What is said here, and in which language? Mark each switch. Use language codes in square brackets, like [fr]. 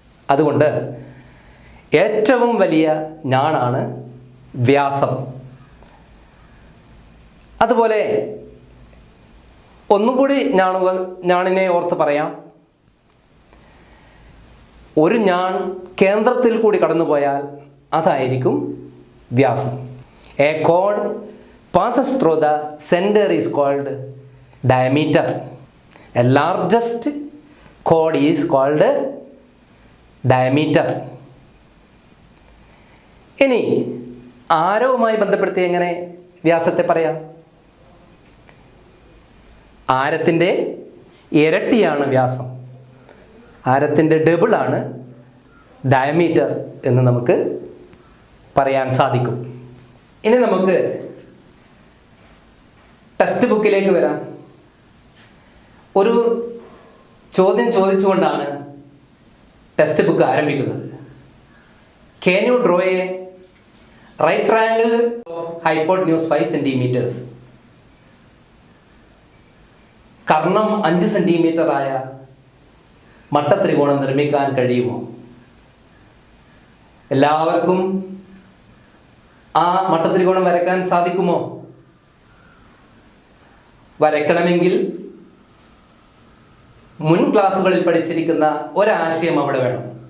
[ml] അതുകൊണ്ട് ഏറ്റവും വലിയ ഞാണാണ് വ്യാസം. അതുപോലെ ഒന്നുകൂടി ഞാണിനെ ഓർത്ത് പറയാം. ഒരു ഞാൺ കേന്ദ്രത്തിൽ കൂടി കടന്നുപോയാൽ അതായിരിക്കും വ്യാസം. [en] A code passes through the center is called diameter. A largest chord is called diameter. [ml] ഇനി ആരവുമായി ബന്ധപ്പെടുത്തി എങ്ങനെ വ്യാസത്തെ പറയാം? ആരത്തിൻ്റെ ഇരട്ടിയാണ് വ്യാസം. ആരത്തിൻ്റെ ഡബിളാണ് ഡയമീറ്റർ എന്ന് നമുക്ക് പറയാൻ സാധിക്കും. ഇനി നമുക്ക് ടെക്സ്റ്റ് ബുക്കിലേക്ക് വരാം. ഒരു ചോദ്യം ചോദിച്ചുകൊണ്ടാണ് ടെക്സ്റ്റ് ബുക്ക് ആരംഭിക്കുന്നത്. [en] Can you draw a right triangle of hypotenuse 5 centimeters? [ml] Karnam 5 centimetre ആയ മട്ടത്രികോണം നിർമ്മിക്കാൻ കഴിയുമോ? എല്ലാവർക്കും ആ മട്ടത്രികോണം വരയ്ക്കാൻ സാധിക്കുമോ? വരയ്ക്കണമെങ്കിൽ മുൻ ക്ലാസ്സുകളിൽ പഠിച്ചിരിക്കുന്ന ഒരാശയം അവിടെ വേണം.